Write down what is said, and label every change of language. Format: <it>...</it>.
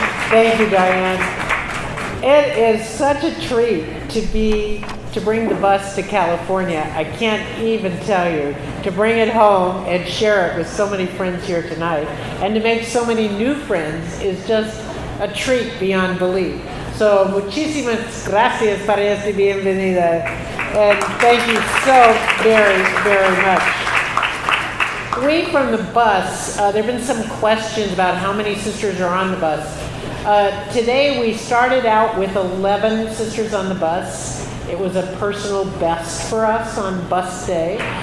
<en>Thank you, Diane. It is such a treat to bring the bus to California. I can't even tell you, to bring it home and share it with so many friends here tonight, and to make so many new friends is just a treat beyond belief.</en> <es>So, muchísimas gracias para esta bienvenida.</es> <en>And thank you so very, very much. We from the bus, there have been some questions about how many sisters are on the bus. Today we started out with 11 sisters on the bus. It was a personal best for us on bus day.</en>